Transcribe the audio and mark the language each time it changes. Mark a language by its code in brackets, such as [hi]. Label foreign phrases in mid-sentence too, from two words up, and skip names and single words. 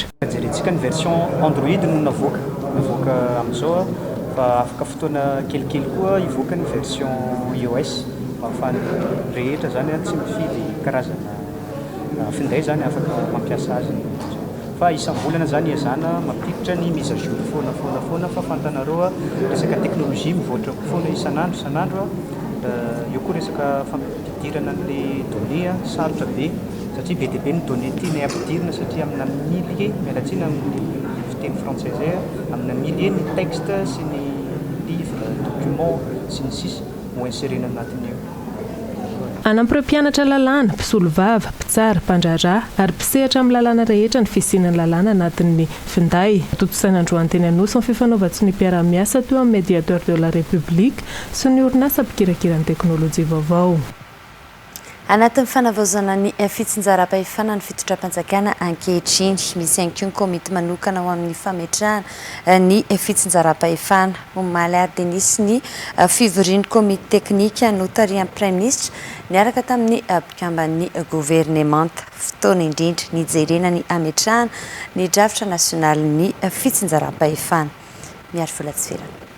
[mg] Jerentsika ny version Android no navoaka amin'izao fa afaka fotoana kelikely koa ivoaka ny version iOS ahafahany rehetra zany tsy mifidy karazana finday zany afaka mampiasa azy fa isam-bolana zany iazana mampiditra ny [fr] mise à jour [mg] foana fa fantanareo resaka teknôlôjia mivoatra foana isanandro io koa resaka fampidirana an'ilay données sarotra be satria be dia be ny données tiany ampidirina satria amina millier mialatsina amin'ny fiteny français zay amina millier ny texte sy ny [fr] livre document [mg] sy ny sisa ho inserena anatin'io. Anampireo mpianatra lalàna, mpisolovava, mpitsara, mpandraraha ary mpisehatra amin'ny lalàna rehetra ny fisian'ny lalàna anatin'ny finday. Totosaina Androany teny Anosy ny fifanaovatry ny mpiara-miasa teo amin'ny [fr] médiateur de la République [mg] sy ny orinasa mpikirakira ny teknôlôjia vaovao. Anatin'ny fanavaozana ny fitsinjaram-pahefana ny fitondram-panjakana ankehitriny misy ihany koa ny komity manokana ho amin'ny fametrahana ny fitsinjaram-pahefana omaly ary dia nisy ny fivorian'ny komity teknika notarian'ny [fr] prime ministre [mg] niaraka tamin'ny mpikamban'ny gouvernemanta fotoana indrindra nijerena ny ametrahana ny drafitra nasionaly ny fitsinjaram-pahefana miary volatsifirana.